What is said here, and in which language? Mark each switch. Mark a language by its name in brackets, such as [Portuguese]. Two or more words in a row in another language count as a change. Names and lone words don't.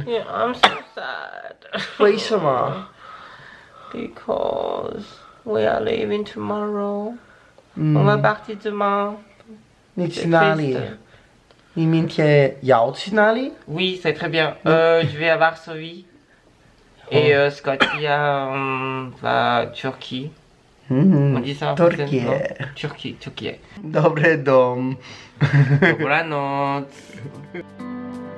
[English] Yeah, I'm so sad. [Chinese] 为什么? [English] Because we are leaving tomorrow. [French] On va partir demain. [Chinese] 你去哪里？你明天要去哪里？ [French] Oui, c'est très bien. Je vais à Varsovie. Et Scotty va à Turquie. On dit ça en français, Turquie. non? Turquie. [Polish] Dobry dom. Dobranoc.